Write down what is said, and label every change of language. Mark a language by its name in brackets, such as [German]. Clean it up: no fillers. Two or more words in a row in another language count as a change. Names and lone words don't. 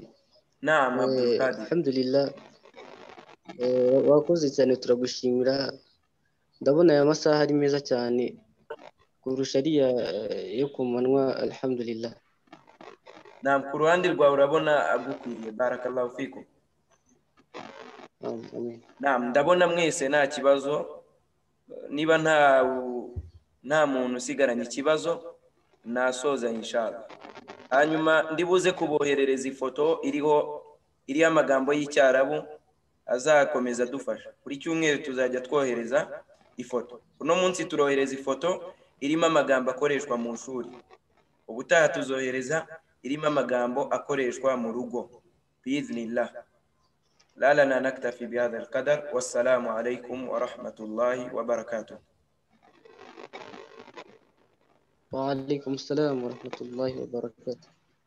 [Arabic] Naam, Abdul Qadir. Alhamdulillah, [Kinyarwanda] wakoze cyane, turagushimira. Ndabona aya masaha ari meza cyane kurusha ariya yo ku manywa. [Arabic] Alhamdulillah. [Kinyarwanda] Naam, ku ruhande rwawe urabona agukwiye. [Arabic] بارك الله فيكم. Amen. Naam, [Kinyarwanda] ndabona mwese nta kibazo. Niba nta muntu usigaranye ikibazo, nasoza inshallah. Hanyuma ndibuze kuboherereza ifoto iriho amagambo y'Icyarabu azakomeza dufasha. Buri cyumweru tuzajya twohereza ifoto. Uno munsi turohereza ifoto irimo amagambo akoreshwa mu shuri. Ubutaha tuzohereza irimo amagambo akoreshwa mu rugo biidhnillah. [Arabic] لا لنا نكتفي بهذا القدر، والسلام عليكم ورحمة الله وبركاته. وعليكم السلام ورحمة الله وبركاته.